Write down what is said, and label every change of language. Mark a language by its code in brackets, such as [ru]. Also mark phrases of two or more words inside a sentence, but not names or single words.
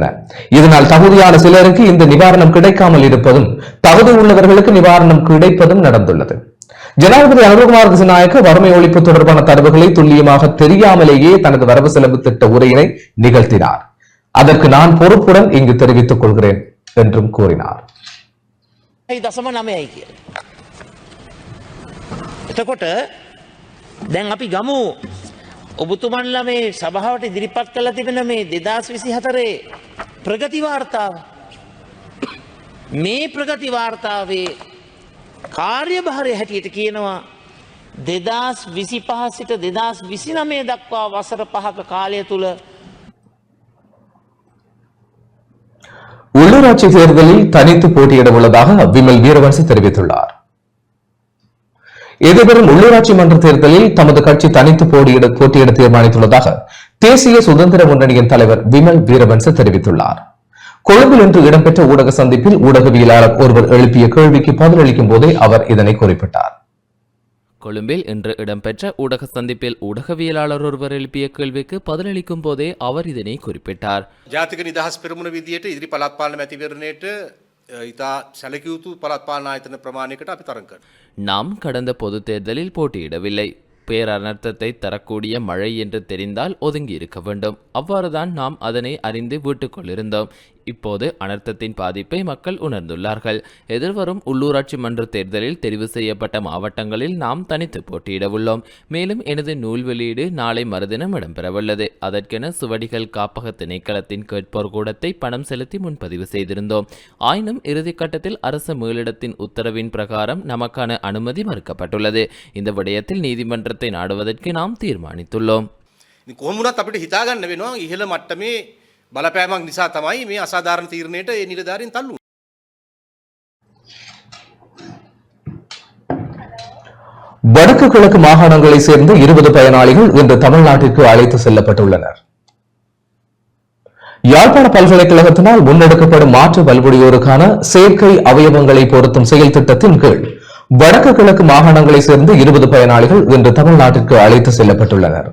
[ta] இதனால் தகுதியான சிலருக்கு இந்த நிவாரணம் கிடைக்காமல் இருப்பதும் தகுதி உள்ளவர்களுக்கு நிவாரணம் கிடைப்பதும் நடந்துள்ளது. ஜனாதிபதி அனுரகுமார் திசாநாயக்க வறுமை ஒழிப்பு தொடர்பான தரவுகளை துல்லியமாக தெரியாமலேயே தனது வரவு செலவு திட்ட உரையினை நிகழ்த்தினார். அதற்கு நான் பொறுப்புடன் இங்கு தெரிவித்துக் கொள்கிறேன் என்றும் கூறினார். [si] 0.9යි කියලා. එතකොට දැන් අපි ගමු ඔබතුමන්ලා මේ සභාවට ඉදිරිපත් කළ තිබෙන මේ 2024 ප්‍රගති වාර්තාව. මේ ප්‍රගති වාර්තාවේ කාර්යභාරය හැටියට කියනවා 2025 සිට 2029 දක්වා වසර 5ක කාලය තුල [ta] உள்ளூராட்சி தேர்தலில் தனித்து போட்டியிட உள்ளதாக விமல் வீரவன்ச தெரிவித்துள்ளார். எதிர்வரும் உள்ளூராட்சி மன்ற தேர்தலில் தமது கட்சி தனித்து போட்டியிட தீர்மானித்துள்ளதாக தேசிய சுதந்திர முன்னணியின் தலைவர் விமல் வீரவன்ச தெரிவித்துள்ளார். கொழும்பில் இன்று இடம்பெற்ற ஊடக சந்திப்பில் ஊடகவியலாளர் ஒருவர் எழுப்பிய கேள்விக்கு பதிலளிக்கும் போதே அவர் இதனை குறிப்பிட்டார். கொழும்பில் இன்று இடம்பெற்ற ஊடக சந்திப்பில் ஊடகவியலாளர் ஒருவர் எழுப்பிய கேள்விக்கு பதிலளிக்கும் போதே அவர் இதனை குறிப்பிட்டார். [si] ජාතික නිදහස් පෙරමුණ විදියට ඉදිරි පළාත් පාලන මැතිවරණයට ඉතා සැලකිය යුතු පළාත් පාලන ආයතන ප්‍රමාණයකට අපි තරඟ කරනවා. [ta] நாம் கடந்த பொது தேர்தலில் போட்டியிடவில்லை. பேரனர்த்தத்தை தரக்கூடிய மழை என்று தெரிந்தால் ஒதுங்கி இருக்க வேண்டும். அவ்வாறுதான் நாம் அதனை அறிந்து வீட்டுக்குள் இருந்தோம். இப்போது அனர்த்தத்தின் பாதிப்பை மக்கள் உணர்ந்துள்ளார்கள். எதிர்வரும் உள்ளூராட்சி மன்ற தேர்தலில் தெரிவு செய்யப்பட்ட மாவட்டங்களில் நாம் தனித்து போட்டியிட உள்ளோம். மேலும் எனது நூல் வெளியீடு நாளை மறுதினம் இடம்பெறவுள்ளது. அதற்கென சுவடிகள் காப்பக திணைக்களத்தின் கேட்போர் கூடத்தை பணம் செலுத்தி முன்பதிவு செய்திருந்தோம். ஆயினும் இறுதிக்கட்டத்தில் அரசு மேலிடத்தின் உத்தரவின் பிரகாரம் நமக்கான அனுமதி மறுக்கப்பட்டுள்ளது. இந்த விடயத்தில் நீதிமன்றத்தை நாடுவதற்கு நாம் தீர்மானித்துள்ளோம். [si] කොහොමුණත් අපිට හිතාගන්න වෙනවා ඉහළ මට්ටමේ බලපෑමක් නිසා තමයි මේ අසාධාරණ තීරණයට ඒ නිලධාරීන් තල්ලු. [ta] வடக்கு கிழக்கு மாகாணங்களை சேர்ந்த 20 பயனாளிகள் இன்று தமிழ்நாட்டிற்கு அழைத்து செல்லப்பட்டுள்ளனர். யாழ்ப்பாண பல்கலைக்கழகத்தினால் முன்னெடுக்கப்படும் மாற்று பல்புடியோருக்கான செயற்கை அவயவங்களை பொருத்தும் செயல் திட்டத்தின் கீழ் வடக்கு கிழக்கு மாகாணங்களை சேர்ந்த 20 பயனாளிகள் இன்று தமிழ்நாட்டிற்கு அழைத்து செல்லப்பட்டுள்ளனர்.